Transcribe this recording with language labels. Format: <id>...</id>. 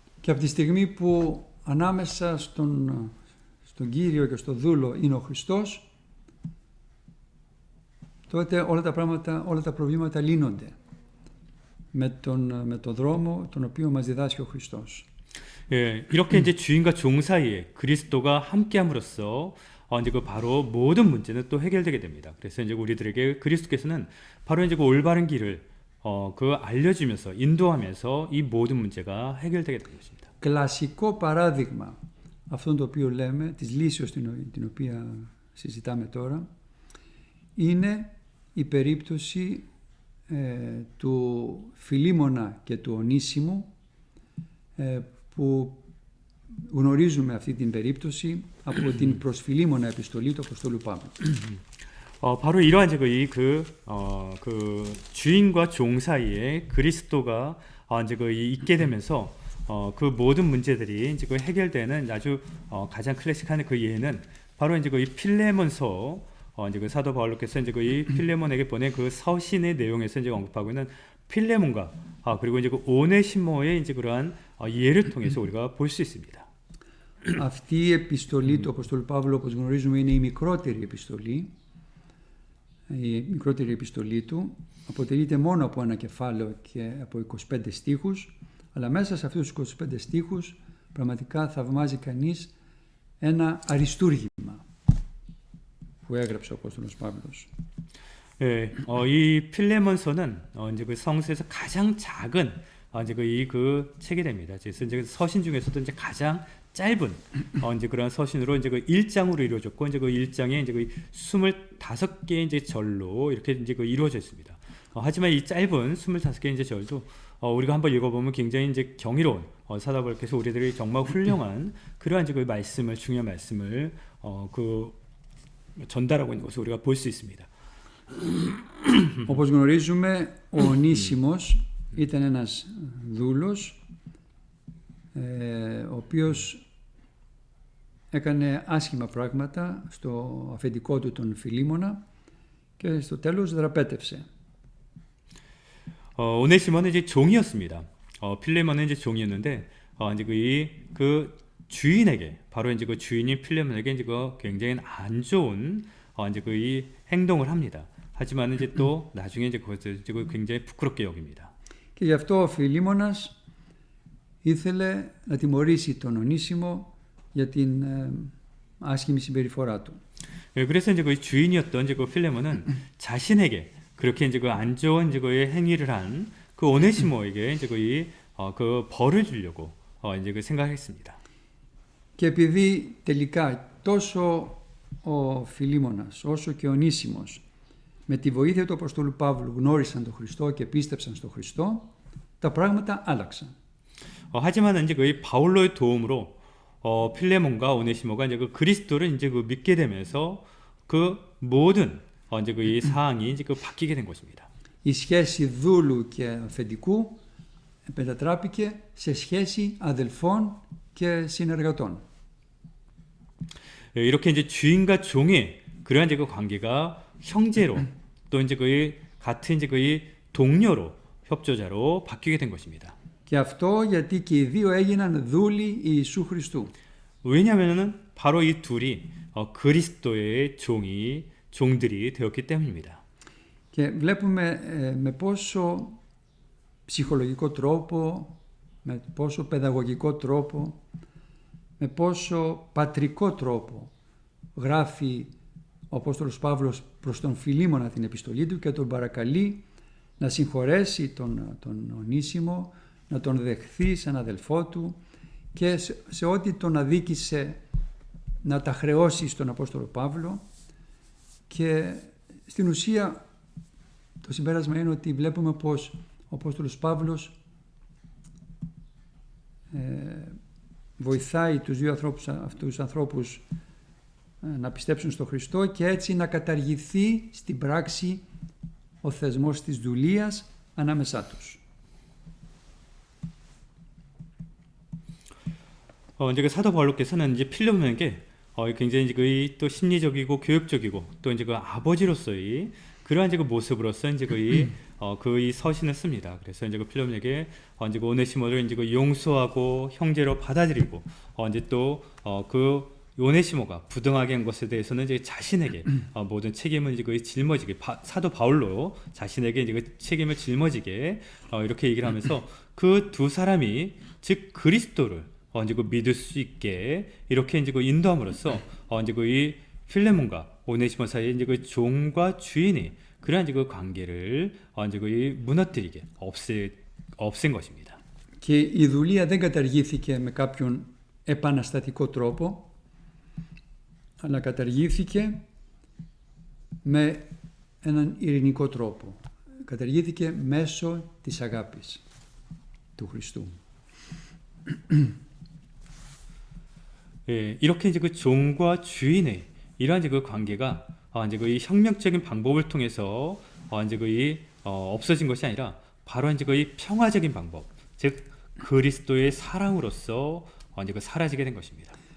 <el>Και από τη στιγμή που ανάμεσα στον Κύριο και στο δούλο είναι ο Χριστός, τότε όλα τα προβλήματα λύνονται με τον δρόμο τον οποίο μας διδάσκει ο Χριστός.</el> <ko>예, 이렇게 이제 주인과 종 사이에 그리스도가 함께함으로써 이제 그 바로 모든 문제는 또 해결되게 됩니다. 그래서 이제 우리들에게 그리스도께서는 바로 이제 그 올바른 길을 그 알려주면서 인도하면서 이 모든 문제가 해결되게 되는 것입니다.</ko> <el>Κλασικό παράδειγμα αυτόν το οποίο λέμε, της λύσεως την οποία συζητάμε τώρα, είναι η περίπτωση του Φιλίμωνα και του Ονήσιμου, που γνωρίζουμε αυτή την περίπτωση από την προς Φιλίμωνα επιστολή του Αποστόλου Παύλου.</el> <ko>바로 이러한 그 주인과 종 사이에 그리스도가 이제 있게 되면서 그 모든 문제들이 이제 해결되는 아주 가장 클래식한 그 예는 바로 이제 이 필레몬서, 이제 그 사도 바울로께서 이제 이 필레몬에게 보낸 그 서신의 내용에서 이제 언급하고 있는 필레몬과 그리고 이제 그 오네시모의 이제 그러한 예를 통해서 우리가 볼 수 있습니다.</ko> <el>Αυτή η επιστολή του Αποστόλου Παύλου, όπως γνωρίζουμε, είναι η μικρότερη επιστολή. Η μικρότερη επιστολή του αποτελείται μόνο από ένα κεφάλαιο και από 25 στίχους, αλλά μέσα σε αυτούς τους 25 στίχους πραγματικά θαυμάζει κανείς ένα αριστούργημα που έγραψε ο Απόστολος Παύλος.</el> <ko>예, 이 필레몬서는 이제 그 성서에서 가장 작은 이제 그 책이 됩니다. 그래서 이제 서신 중에서도 이제 가장 짧은 이제 그런 서신으로 이제 그 1장으로 이루어졌고, 이제 그 1장에 이제 그 25개의 이제 절로 이렇게 이제 그 이루어져 있습니다. 하지만 이 짧은 25개의 이제 절도 우리가 한번 읽어보면 굉장히 이제 경이로운 사도 바울께서 우리들이 정말 훌륭한 그러한 이제 그 말씀을, 중요한 말씀을 그 전달하고 있는 것을 우리가 볼 수 있습니다.</ko> <el>Όπως γνωρίζουμε, ο Ονήσιμος ήταν ένας δούλος, ο οποίος έκανε άσχημα πράγματα στο αφεντικό του τον Φιλίμωνα και στο τέλος δραπέτευσε.</el> <ko>오네시모는 이제 종이었습니다. 필레몬은 이제 종이었는데 이제 그 주인에게, 바로 이제 그 주인인 필레몬에게 이제 그 굉장히 안 좋은 이제 그 이 행동을 합니다. 하지만 이제 또 나중에 이제 그것을 이제 굉장히 부끄럽게 여깁니다.</ko> <el>Και γι' αυτό ο Φιλίμωνας ήθελε να τιμωρήσει τον Ονήσιμο για την άσχημη συμπεριφορά του.</el> <ko>그래서 이제 그 주인이었던 이제 그 필레몬은 자신에게 그렇게 이제 그 안 좋은 이제 그 행위를 한 그 오네시모에게 이제 그 벌을 주려고 이제 그 생각했습니다.</ko> <el>Και επειδή τελικά τόσο ο Φιλίμωνας όσο και ο Ονήσιμος με τη βοήθεια του Αποστόλου Παύλου γνώρισαν τον Χριστό και πίστεψαν στον Χριστό, τα πράγματα άλλαξαν.</el> <ko>하지만 이제 그 바울로의 도움으로 필레몬과 오네시모가 이제 그 그리스도를 이제 그 믿게 되면서 그 모든 이제 그 이 사항이 이제 그 바뀌게 된 것입니다.</ko> <el>Η σχέση δούλου και αφεντικού μετατράπηκε σε σχέση αδελφών και συνεργατών.</el> <ko>이렇게 이제 주인과 종의 그러한 이제 그 관계가 형제로 또 이제 그 같은 이제 그 동료로 협조자로 바뀌게 된 것입니다.</ko> <el>Και αυτό γιατί και οι δύο έγιναν δούλοι Ιησού Χριστού.</el> <ko>왜냐하면은 바로 이 둘이 그리스도의 종들이 되었기 때문입니다.</ko> <el>Και βλέπουμε με πόσο ψυχολογικό τρόπο, με πόσο παιδαγωγικό τρόπο, με πόσο πατρικό τρόπο γράφει ο Απόστολος Παύλος προς τον Φιλίμωνα την επιστολή του και τον παρακαλεί να συγχωρέσει τον Ονήσιμο, να τον δεχθεί σαν αδελφό του και σε ό,τι τον αδίκησε να τα χρεώσει στον Απόστολο Παύλο, και στην ουσία το συμπέρασμα είναι ότι βλέπουμε πως ο Απόστολος Παύλος βοηθάει τους δύο ανθρώπους να πιστέψουν στο Χριστό και έτσι να καταργηθεί στην πράξη ο θεσμός της δουλείας ανάμεσά τους.</el> <ko>이제 그 사도 바울께서는 이제 필로몬에게 굉장히 이제 그의 또 심리적이고 교육적이고 또 이제 그 아버지로서의 그러한 이제 그 모습으로서 이제 그의 서신을 씁니다. 그래서 이제 그 필로몬에게 이제 그 오네시모를 이제 그 용서하고 형제로 받아들이고 이제 또 그 오네시모가 부등하게 한 것에 대해서는 이제 자신에게 모든 책임을 이제 그 짊어지게 사도 바울로 자신에게 이제 그 책임을 짊어지게 이렇게 얘기를 하면서 그 두 사람이 즉 그리스도를 이제 그 믿을 수 있게 이렇게 이제 그 인도함으로써 이제 그 이 필레몬과 오네시모 사이에 이제 그 종과 주인이 그러한 이제 그 관계를 이제 그 무너뜨리게 없앤 것입니다.</ko> <el>Και η δουλεία δεν καταργήθηκε με κάποιον επαναστατικό τρόπο, αλλά καταργήθηκε με έναν ειρηνικό τρόπο. Καταργήθηκε μέσω της αγάπης του Χριστού.</el> <ko>예, 이렇게 이제 그 종과 주인의 이러한 이제 그 관계가 이제 그 이 혁명적인 방법을 통해서 이제 그 없어진 것이 아니라 바로 이제 그 이 평화적인 방법, 즉 그리스도의 사랑으로서 이제 그 사라지게 된 것입니다.</ko>